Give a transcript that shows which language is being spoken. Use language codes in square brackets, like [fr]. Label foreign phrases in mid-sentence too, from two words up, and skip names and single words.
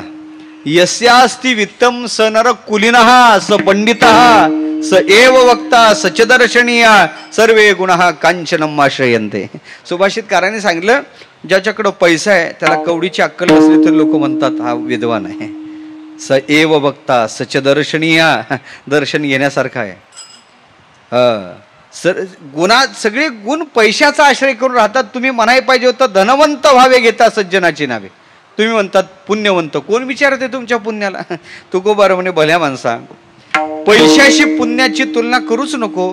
[sa] यस्यास्ति वित्तम स नर कुलीनः स पंडितः स एव वक्ता सचदर्शनीया सर्वे गुणः कांचनम आश्रयन्ते. [mr] सुभाषितकाराने सांगितलं ज्याच्याकडं पैसा आहे त्याला कवडीची अक्कल नसली तर लोक म्हणतात हा विद्वान आहे. [sa] स एव वक्ता सचदर्शनीया, [mr] दर्शन घेण्यासारखं आहे. गुणात सगळे गुण पैशाचा आश्रय करून राहतात. तुम्ही म्हणाय पाहिजे होतं धनवंत व्हावे घेता सज्जनाची नावे, तुम्ही म्हणतात पुण्यवंत. कोण विचारते तुमच्या पुण्याला. तुकोबार म्हणे भल्या माणसा, पैशाशी पुण्याची तुलना करूच नको.